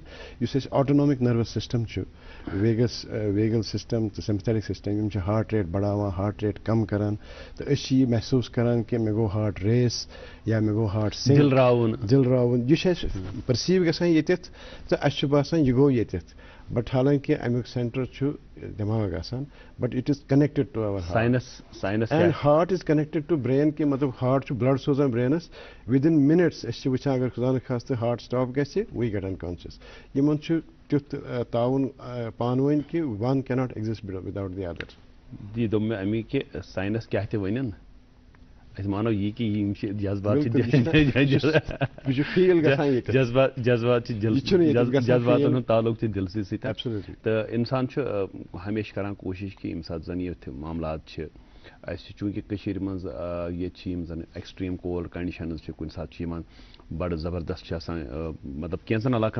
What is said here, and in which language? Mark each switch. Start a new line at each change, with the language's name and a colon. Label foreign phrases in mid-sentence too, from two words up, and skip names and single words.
Kashmiri: یُس اَسہِ
English: autonomic nervous system
Kashmiri: چھُ
English: vagal system
Kashmiri: تہٕ
English: sympathetic system
Kashmiri: یِم چھِ
English: heart rate
Kashmiri: بڑاوان
English: heart rate
Kashmiri: کم کران تہٕ أسۍ چھِ یہِ محسوٗس کران کہ مےٚ گوٚو
English: heart race
Kashmiri: یا مےٚ گوٚو
English: heart sink
Kashmiri: دِل راوُن یہِ چھُ اَسہِ پٔرسیٖو گژھان ییٚتٮ۪تھ تہٕ اَسہِ چھُ باسان یہِ گوٚو ییٚتٮ۪تھ بٹ حالانکہ امیُک سینٹر چھُ دٮ۪ماغ آسان
English: but it is connected to our heart and heart is connected to brain
Kashmiri: کہ مطلب ہارٹ چھُ بلڈ سوزان برینس ودِن منٹس أسۍ چھِ وٕچھان اگر خدا نخواستہٕ
English: heart stop
Kashmiri: گژھِ
English: we get unconscious
Kashmiri: یِمن چھُ تیُتھ تعاوُن پانہٕ ؤنۍ کہ
English: one cannot exist without the other.
Kashmiri: جی دوٚپ مےٚ امی کہ ساینس کیٛاہ تہِ ونن أسۍ مانو یہِ کہ یِم چھِ جذبات جذباتن ہُنٛد تعلق چھُ دِلسٕے سۭتۍ تہٕ اِنسان چھُ ہمیشہِ کران کوٗشِش کہ ییٚمہِ ساتہٕ زن یِتھ معاملات چھِ اَسہِ چوٗنٛکہِ کٔشیٖرِ منٛز ییٚتہِ چھِ یِم زَن
English: extreme cold conditions
Kashmiri: چھِ کُنہِ ساتہٕ چھِ یِوان بَڑٕ زبردست چھِ آسان مطلب کینٛژَن علاقَن